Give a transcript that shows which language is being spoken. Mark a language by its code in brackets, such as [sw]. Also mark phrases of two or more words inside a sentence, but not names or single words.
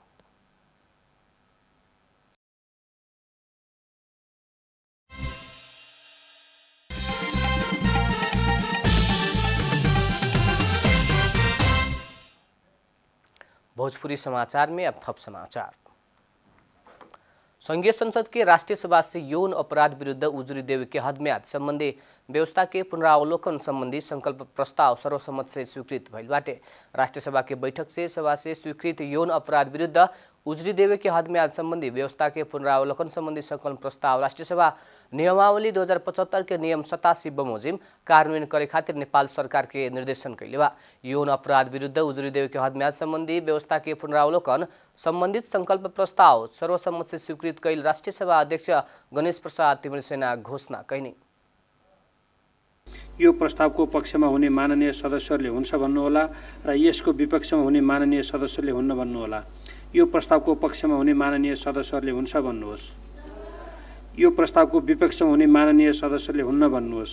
[bho] भोजपुरी समाचार में अब थप समाचार। संघीय संसद के राष्ट्रीय सभा से यौन अपराध विरुद्ध उजुरी देवे के हदम्याद संबंधी व्यवस्था के पुनरावलोकन संबंधी संकल्प प्रस्ताव सर्वसम्मत से स्वीकृत भइल बाटे। राष्ट्रीय सभा के बैठक से सभा से स्वीकृत यौन अपराध विरुद्ध उजुरी देवे के हदम्याद संबंधी व्यवस्था के पुनरावलोकन संबंधी संकल्प प्रस्ताव राष्ट्रीय सभा नियमावली 2075 के नियम 87 बमोजिम कार्यान्वयन करे खातिर नेपाल सरकार के निर्देशन कैले बा। यौन अपराध विरुद्ध उजुरी देवे के हदम्याद संबंधी व्यवस्था के पुनरावलोकन संबंधित संकल्प प्रस्ताव सर्वसम्मत से स्वीकृत कैल राष्ट्रीय सभा अध्यक्ष गणेश प्रसाद तिमरसेना घोषणा कैनी। [ne] यो प्रस्तावको पक्षमा हुने माननीय सदस्यहरूले हुन्छ भन्नुहोला र यसको विपक्षमा हुने माननीय सदस्यहरूले हुन्न भन्नुहोला। यो प्रस्तावको पक्षमा हुने माननीय सदस्यहरूले हुन्छ भन्नुहोस्। यो प्रस्तावको विपक्षमा हुने माननीय सदस्यहरूले हुन्न भन्नुहोस्।